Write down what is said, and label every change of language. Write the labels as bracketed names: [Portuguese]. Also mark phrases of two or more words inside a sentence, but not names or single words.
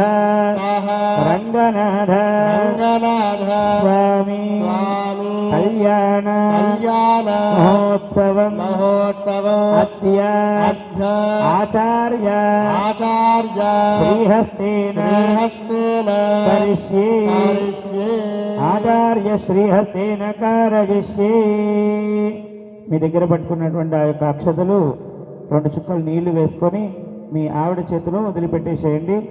[Sanskrit] रंगनाथ स्वामी कल्याण महोत्सवम् अद्य आचार्य श्रीहस्तेन करिष्ये आचार्य శ్రీహస్తేన కారయిష్యే. [Telugu] మీ దగ్గర పట్టుకున్నటువంటి ఆ యొక్క అక్షతలు 2 చుక్కలు నీళ్లు వేసుకొని మీ ఆవిడ చేతిలో వదిలిపెట్టేసేయండి.